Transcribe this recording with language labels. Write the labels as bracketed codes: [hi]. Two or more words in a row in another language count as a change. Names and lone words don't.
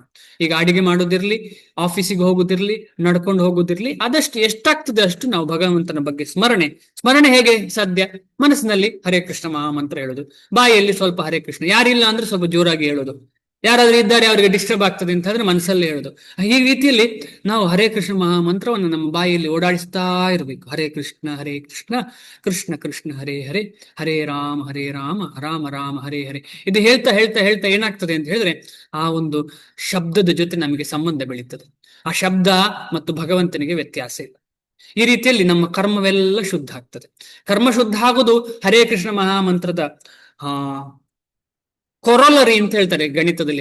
[kn] ಈಗ ಅಡಿಗೆ ಮಾಡೋದಿರ್ಲಿ, ಆಫೀಸಿಗೆ ಹೋಗುದಿರ್ಲಿ, ನಡ್ಕೊಂಡು ಹೋಗುದಿರ್ಲಿ, ಆದಷ್ಟು ಎಷ್ಟಾಗ್ತದೆ ಅಷ್ಟು ನಾವು ಭಗವಂತನ ಬಗ್ಗೆ ಸ್ಮರಣೆ ಹೇಗೆ ಸಾಧ್ಯ? ಮನಸ್ಸಿನಲ್ಲಿ ಹರೇ ಕೃಷ್ಣ ಮಹಾಮಂತ್ರ ಹೇಳೋದು, ಬಾಯಲ್ಲಿ ಸ್ವಲ್ಪ ಹರೇ ಕೃಷ್ಣ, ಯಾರಿಲ್ಲ ಅಂದ್ರೆ ಸ್ವಲ್ಪ ಜೋರಾಗಿ ಹೇಳೋದು, ಯಾರಾದ್ರೂ ಇದ್ದಾರೆ ಅವರಿಗೆ ಡಿಸ್ಟರ್ಬ್ ಆಗ್ತದೆ ಅಂತ ಹೇಳಿದ್ರೆ ಮನಸ್ಸಲ್ಲಿ ಹೇಳೋದು. ಈ ರೀತಿಯಲ್ಲಿ ನಾವು ಹರೇ ಕೃಷ್ಣ ಮಹಾಮಂತ್ರವನ್ನು ನಮ್ಮ ಬಾಯಲ್ಲಿ ಓಡಾಡಿಸ್ತಾ ಇರಬೇಕು. [sa] ಹರೇ ಕೃಷ್ಣ ಕೃಷ್ಣ ಕೃಷ್ಣ ಹರೇ ಹರೇ, ಹರೇ ರಾಮ ರಾಮ ರಾಮ ಹರೇ ಹರೇ. [kn] ಇದು ಹೇಳ್ತಾ ಹೇಳ್ತಾ ಹೇಳ್ತಾ ಏನಾಗ್ತದೆ ಅಂತ ಹೇಳಿದ್ರೆ ಆ ಒಂದು ಶಬ್ದದ ಜೊತೆ ನಮಗೆ ಸಂಬಂಧ ಬೆಳೀತದೆ. ಆ ಶಬ್ದ ಮತ್ತು ಭಗವಂತನಿಗೆ ವ್ಯತ್ಯಾಸ ಇಲ್ಲ. ಈ ರೀತಿಯಲ್ಲಿ ನಮ್ಮ ಕರ್ಮವೆಲ್ಲ ಶುದ್ಧ ಆಗ್ತದೆ. ಕರ್ಮ ಶುದ್ಧ ಆಗೋದು ಹರೇ ಕೃಷ್ಣ ಮಹಾಮಂತ್ರದ ಕೊರೊಲರಿ ಅಂತ ಹೇಳ್ತಾರೆ ಗಣಿತದಲ್ಲಿ.